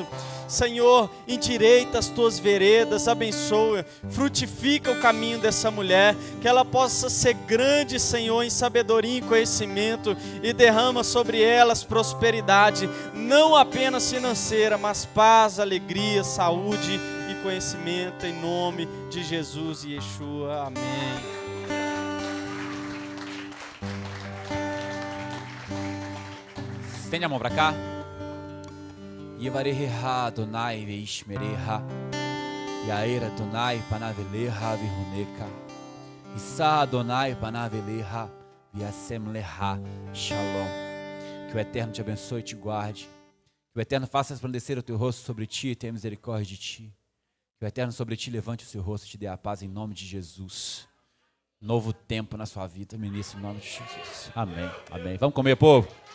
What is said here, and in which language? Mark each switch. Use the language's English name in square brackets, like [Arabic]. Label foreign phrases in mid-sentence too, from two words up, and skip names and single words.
[Portuguese] Senhor, endireita as Tuas veredas, abençoa, frutifica o caminho dessa mulher, que ela possa ser grande, Senhor, em sabedoria e conhecimento, e derrama sobre elas prosperidade, não apenas financeira, mas paz, alegria, saúde e conhecimento, em nome de Jesus e Yeshua. Amém. Estende a mão para cá. [Hebrew] יברכך אדני וישמרך, יאר אדני פניו אליך ויחנך, ישא אדני פניו אליך וישם לך. Shalom. [Portuguese] Que o Eterno te abençoe e te guarde. Que o Eterno faça resplandecer o teu rosto sobre ti e tenha misericórdia de ti. Que o Eterno sobre ti levante o seu rosto e te dê a paz em nome de Jesus. Novo tempo na sua vida, ministro, em nome de Jesus. Amém. Amém. Vamos comer, povo.